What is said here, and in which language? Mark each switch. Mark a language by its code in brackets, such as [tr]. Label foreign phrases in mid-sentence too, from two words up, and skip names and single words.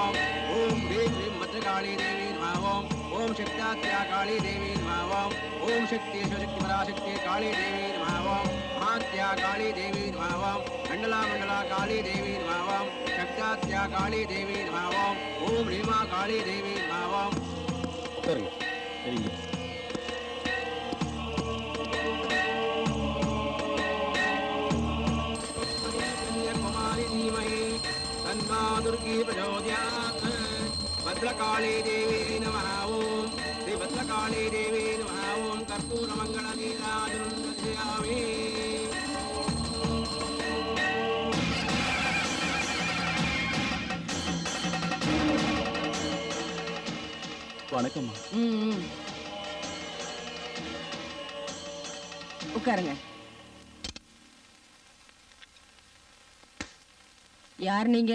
[sa] ॐ ह्रीं श्रीं भद्रकाली देवी नमः। ॐ शक्ताद्याकाली देवी नमः. ॐ शक्ति शिवशक्ति पराशक्ति काली देवी नमः. महाद्याकाली देवी नमः। मण्डला मण्डला काली देवी नमः. शक्ताद्याकाली देवी नमः। ॐ ह्रीमा काली देवी नमः. [ta] உட்காருங்க. சரிங்க. [sa] दुर्गी प्रचोदयात् भद्रकाली देवी नमः. ओम श्री भद्रकाली देवी नमः. ओम कर्पूरमङ्गलनीराजनं दर्शयामि. [ta] வணக்கம்மா. உட்காருங்க. யார் நீங்க?